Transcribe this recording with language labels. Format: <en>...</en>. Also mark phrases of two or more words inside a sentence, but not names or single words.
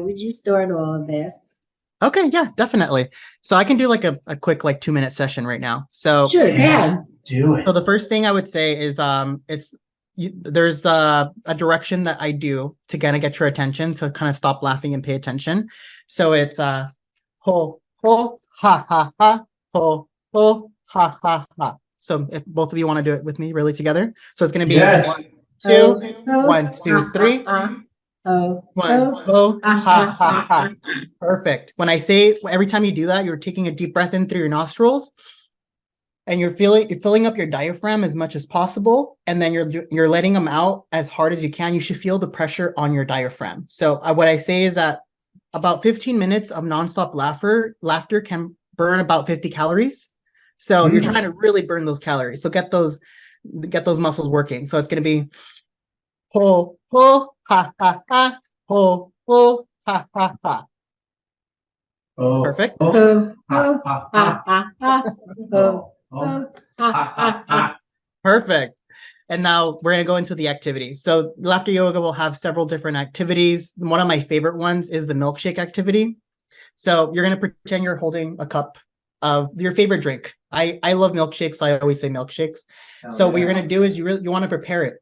<en>How would you start all of this? Okay, yeah, definitely. So I can do like a quick like 2-minute session right now. So Sure, go ahead. Do it. So the first thing I would say is there's a direction that I do to kind of get your attention, to kind of stop laughing and pay attention. So it's ho ho ha ha ha ho ho ha ha ha. So if both of you want to do it with me really together. So it's gonna be Yes. 1, 2, 1, 2, 3. Oh, 1 ho ha ha ha. Perfect. When I say every time you do that, you're taking a deep breath in through your nostrils. And you're filling up your diaphragm as much as possible, and then you're letting them out as hard as you can. You should feel the pressure on your diaphragm. So what I say is that about 15 minutes of nonstop laughter can burn about 50 calories. So you're trying to really burn those calories. So get those muscles working. So it's going to be ho ho ha ha ha ho ho ha ha ha. Oh, Perfect. oh, ha, oh, ha, ha, ha, ha, oh, oh, oh, ha, ha, ha. Perfect. And now we're going to go into the activity. So laughter yoga will have several different activities. One of my favorite ones is the milkshake activity. So you're going to pretend you're holding a cup of your favorite drink. I love milkshakes, so I always say milkshakes. So what you're going to do is you want to prepare it.</en>